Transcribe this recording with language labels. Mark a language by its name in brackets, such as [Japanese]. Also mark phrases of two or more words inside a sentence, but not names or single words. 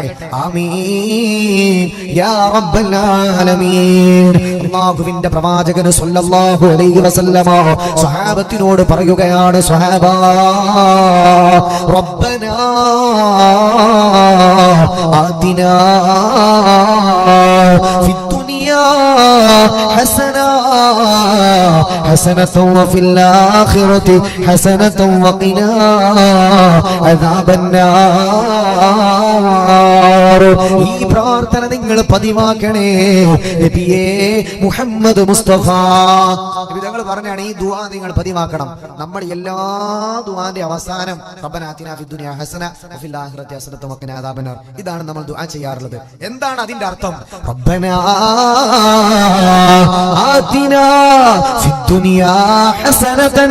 [Arabic] آمين يا رب العالمين. [Malayalam] അല്ലാഹുവിന്റെ പ്രവാചകൻ [Arabic] صلى الله عليه وسلم [Malayalam] സ്വഹാബത്തിനോട് പറയുകയാണ്, സ്വഹാബാ [Arabic] ربنا آتنا في الدنيا حسنة وفي الآخرة حسنة وقنا عذاب النار. [Malayalam] ഈ പ്രാർത്ഥന നിങ്ങൾ പതിവാക്കണേ നബിയേ മുഹമ്മദ് മുസ്തഫ. നബിതങ്ങൾ പറഞ്ഞാണ് ഈ ദുആ നിങ്ങൾ പതിവാക്കണം. നമ്മുടെ എല്ലാ ദുആന്റെ അവസാനം [Arabic] ربنا آتنا في الدنيا حسنة وفي الآخرة حسنة وقنا عذاب النار. [Malayalam] ഇതാണ് നമ്മൾ ദുആ ചെയ്യാറുള്ളത്. എന്താണ് അതിന്റെ അർത്ഥം? [Arabic] ربنا آتنا في الدنيا حسنة.